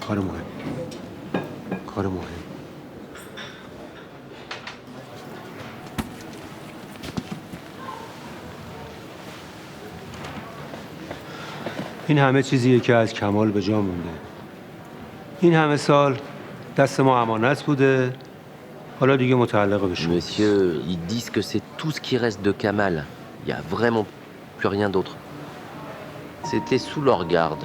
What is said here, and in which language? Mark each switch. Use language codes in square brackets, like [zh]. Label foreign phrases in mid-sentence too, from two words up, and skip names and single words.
[fa] این همه چیزیه که از کمال به جا مونده. این همه سال دست ما امانت بوده. حالا دیگه متعلق به شما. [fr] Monsieur, ils disent que c'est tout ce qui reste de Kamal. Il y a vraiment plus rien d'autre. C'était sous leur garde.